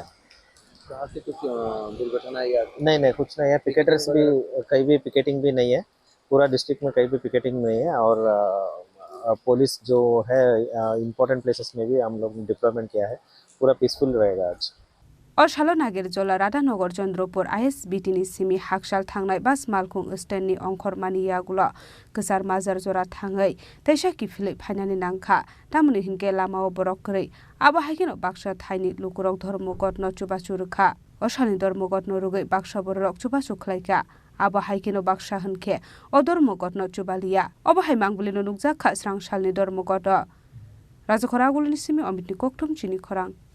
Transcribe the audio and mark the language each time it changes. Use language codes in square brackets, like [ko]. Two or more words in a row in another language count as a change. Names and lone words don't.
[hi] से कुछ दुर्घटना या नहीं कुछ नहीं है पिकेटर्स भी कहीं भी पिकेटिंग भी नहीं है पूरा डिस्ट्रिक्ट में कहीं भी पिकेटिंग नहीं है और पुलिस जो है [en] important places [hi] में भी हम लोग डिप्लॉयमेंट किया है, पूरा पीसफुल रहेगा आज। [trp] अशालो नागिर जला राधानगर चंद्रपुर ISBT नि सिमी हाकसाल थांनाय बास मालखुं स्टेननि अंखर मानियागुला गोसार माजार जरा थाङै तैसा किफिलै फाइनानि नांखा तामुनि हिनके लामाव बरक करै आबा हाइकेनो बाक्सा थाइनि लुकुरक धर्मगत न चुबाचु रुखा अशालनि धर्मगत न रुगै बाक्सा बरक चुबाचु खलाइका आबा हाइकेनो बाक्सा होनखे अ धर्मगत न चुबालिया अबा हाइ मांगबुलिनो नुकजाखा स्रांसालनि धर्मगत राजखरागुलनि सिमी अमितनि कोकथुम चिनी खरां